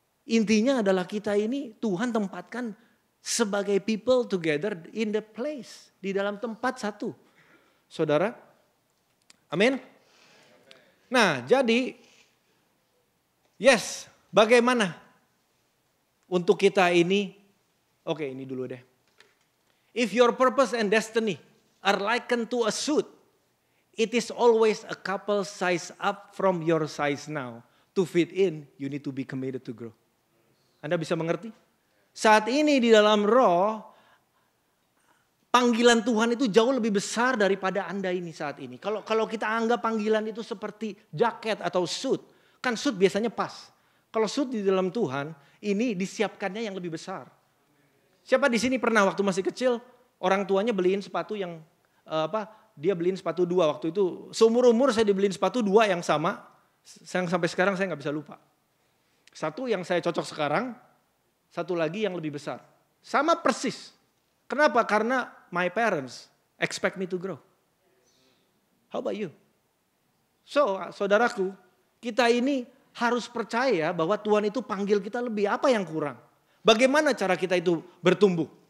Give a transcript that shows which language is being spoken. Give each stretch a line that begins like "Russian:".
Indonesian: Intinya adalah kita ini Tuhan tempatkan sebagai
English: people together in the place,
Indonesian: di dalam tempat satu. Saudara, amin. Nah, jadi yes, bagaimana untuk kita ini? Oke, ini dulu deh.
English: If your purpose and destiny are likened to a suit, it is always a couple size up from your size now. To fit in, you need to be committed to grow.
Indonesian: Anda bisa mengerti? Saat ini di dalam roh, panggilan Tuhan itu jauh lebih besar daripada Anda ini saat ini. Kalau kita anggap panggilan itu seperti jaket atau suit, kan suit biasanya pas. Kalau suit di dalam Tuhan, ini disiapkannya yang lebih besar. Siapa di sini pernah waktu masih kecil, orang tuanya beliin sepatu yang dia beliin sepatu 2 waktu itu. Seumur-umur saya dibeliin sepatu 2 yang sama, sampai sekarang saya nggak bisa lupa. Satu yang saya cocok sekarang, satu lagi yang lebih besar. Sama persis. Kenapa? Karena
English: my parents expect me to grow. How about you?
Indonesian: So, saudaraku, kita ini harus percaya bahwa Tuhan itu panggil kita lebih. Apa yang kurang? Bagaimana cara kita itu bertumbuh?